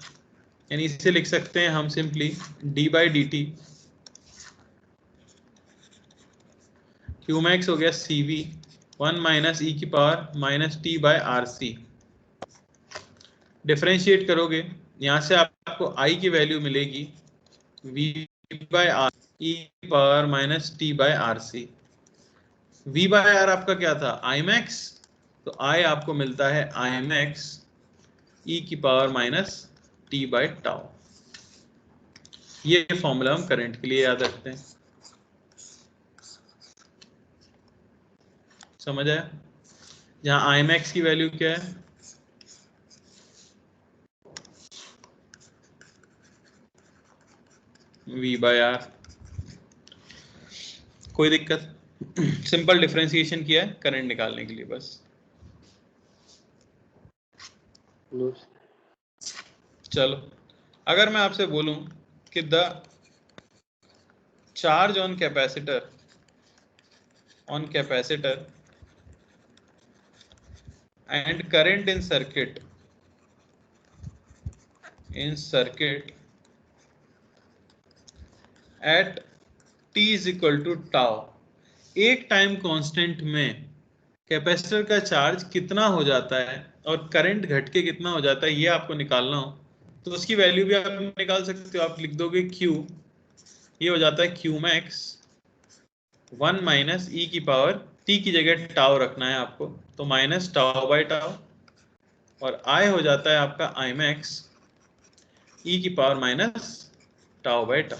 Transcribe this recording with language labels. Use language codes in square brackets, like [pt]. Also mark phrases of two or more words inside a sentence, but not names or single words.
[hi] यानी इसे लिख सकते हैं हम [en] simply d by dt, [hi] q max हो गया cv 1 माइनस e की पावर माइनस [en] t by rc। [hi] डिफरेंशिएट करोगे, यहाँ से आपको i की वैल्यू मिलेगी [en] v by r [hi] e की पावर माइनस [en] t by rc। v by r [hi] आपका क्या था, [en] i max, [hi] तो i आपको मिलता है [en] i max [hi] e की पावर माइनस [en] t by tau. [hi] ये फॉर्मूला हम करंट के लिए याद रखते हैं। समझ आया? जहां [en] i max [hi] की वैल्यू क्या है, [en] v by r। [hi] कोई दिक्कत? [en] simple differentiation [hi] किया है करंट निकालने के लिए बस। [en] no. [hi] चलो, अगर मैं आपसे बोलूं कि [en] the charge on capacitor and current in circuit at t is equal to tau, [hi] एक [en] time constant [hi] में कैपेसिटर का चार्ज कितना हो जाता है और करंट घट के कितना हो जाता है, ये आपको निकालना हो तो उसकी वैल्यू भी आप निकाल सकते हो। आप लिख दोगे Q, ये हो जाता है [en] Q max [hi] 1 माइनस ई की पावर, t की जगह टाउ रखना है आपको, तो माइनस [en] tau by tau, [hi] और I हो जाता है आपका [en] I max [hi] e की पावर माइनस [en] tau by tau.